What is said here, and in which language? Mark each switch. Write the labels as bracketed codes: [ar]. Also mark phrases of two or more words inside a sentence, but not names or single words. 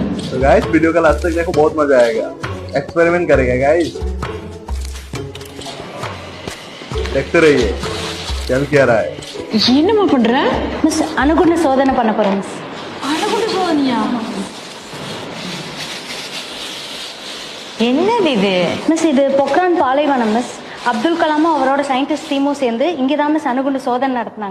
[hi] तो गाइस वीडियो का लास्ट तक देखो, बहुत मजा आएगा। एक्सपेरिमेंट करेगा गाइस, देखते रहिए चल क्या रहा है। [ta] என்னம்மா பண்ற? மிஸ் அணுகுண்டு சோதனை பண்ண போறேன் மிஸ். அணுகுண்டு சோதனையா? என்னது இது? மிஸ் இது பொக்ரான் பாலைவனம் மிஸ். அப்துல் கலாமும் அவரோட [en] scientist team [ta] சேர்ந்து இங்கே தான் மிஸ் அணுகுண்டு சோதனை நடத்தினாங்க.